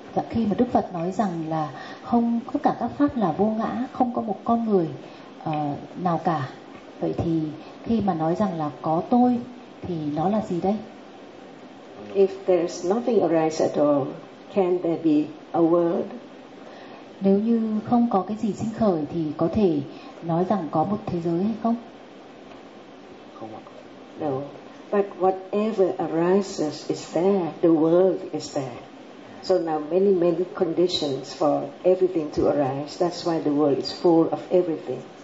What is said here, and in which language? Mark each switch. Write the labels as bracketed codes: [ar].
[vi] Khi mà Đức Phật nói rằng là không, tất cả các pháp là vô ngã, không có một con người nào cả. Vậy thì khi mà nói rằng là có tôi thì nó là gì đây? [en] If there's nothing arise at all, can there be a world? [vi] Nếu như không có cái gì sinh khởi thì có thể nói rằng có một thế giới hay không? Không ạ. [en] No. But whatever arises is there, the world is there. So now many, many conditions for everything to arise. That's why the world is full of everything.